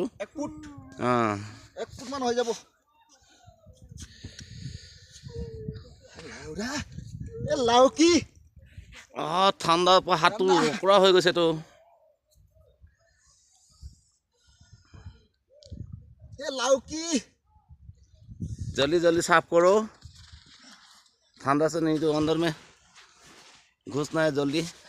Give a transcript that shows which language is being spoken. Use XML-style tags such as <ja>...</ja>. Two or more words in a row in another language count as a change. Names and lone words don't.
<as>1 ফুট 1 ফুট মান হৈ যাব এ লাউকি ঠাণ্ডাৰ পৰা হাতটো ৰকৰা হৈ গৈছে তো এ লাউকি</as> <hi>जल्दी जल्दी साफ करो ठंडा से नहीं तो अंदर में घुसना है जल्दी</hi>